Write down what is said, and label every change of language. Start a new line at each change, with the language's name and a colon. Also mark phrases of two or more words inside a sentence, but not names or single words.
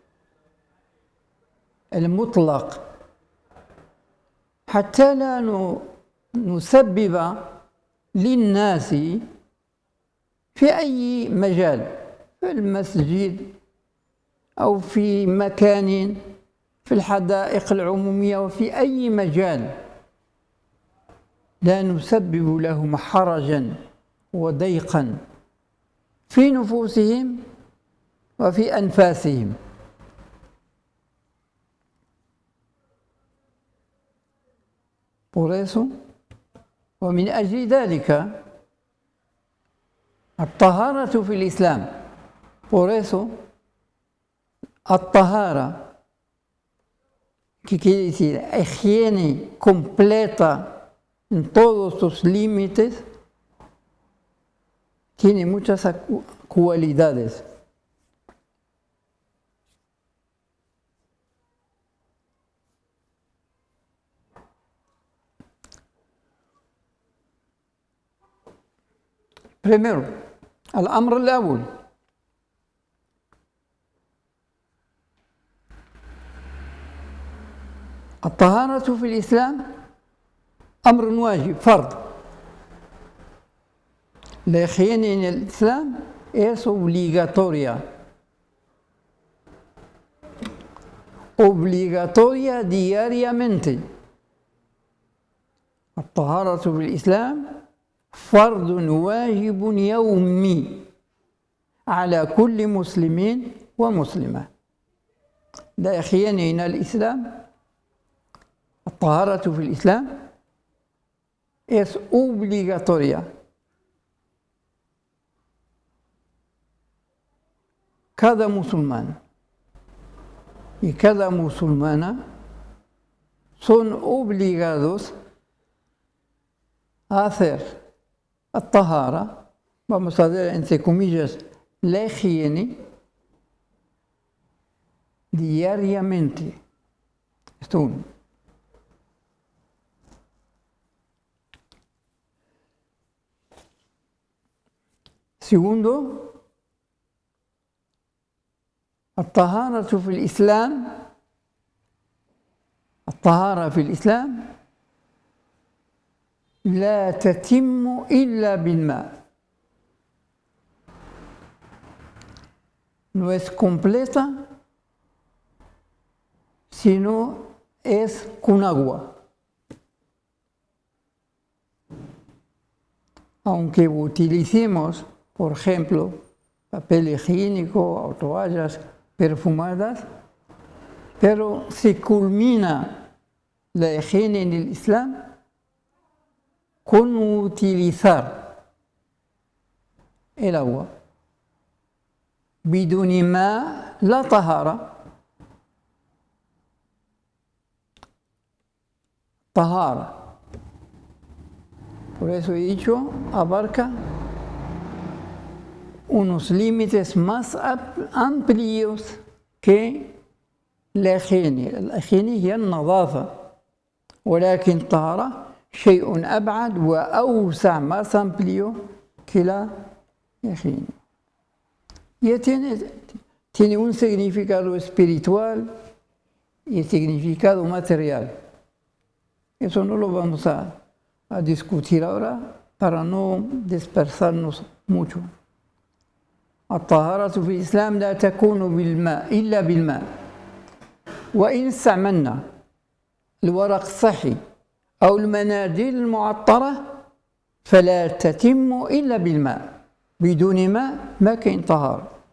Arabic: المطلق حتى لا نسبب للناس في أي مجال، في المسجد أو في مكان في الحدائق العمومية وفي أي مجال لا نسبب لهم حرجا وضيقا في نفوسهم وفي أنفاسهم.
Spanish: Por eso,
Arabic: ومن أجل ذلك الطهارة في الإسلام.
Spanish: Por eso, الطهارة, que quiere decir higiene completa en todos sus límites, tiene muchas cualidades. Primero,
Arabic: الأمر الأول الطهارة في الإسلام أمر واجب فرض.
Spanish: La higiene en el Islam es obligatoria. Obligatoria diariamente.
Arabic: الطهارة في الإسلام فرض واجب يومي على كل مسلم ومسلمة.
Spanish: La higiene en el Islam,
Arabic: الطهارة في الإسلام
Spanish: es obligatoria. Cada musulmán y cada musulmana son obligados a hacer الطهارة, vamos a ver entre comillas, la higiene diariamente. Esto uno. Segundo,
Arabic: الطهارة في الإسلام، الطهارة في الإسلام لا تتم إلا بالماء.
Spanish: No es completa sino es con agua. Aunque utilicemos, por ejemplo, papel higiénico o toallas perfumadas, pero se culmina la higiene en el Islam con utilizar el agua.
Arabic: بدون ماء لا طهارة. طهارة.
Spanish: Por eso he dicho, abarca unos límites más amplios que la higiene. La higiene
Arabic: هي النظافة، ولكن الطهارة شيء أبعد وأوسع
Spanish: más amplio que la higiene. Y tiene un significado espiritual y significado material. Eso no lo vamos a discutir ahora para no dispersarnos mucho.
Arabic: الطهارة في الإسلام لا تكون بالماء إلا بالماء. وإن استعملنا الورق الصحي أو المناديل المعطرة فلا تتم إلا بالماء، بدون ماء ما كاين طهارة.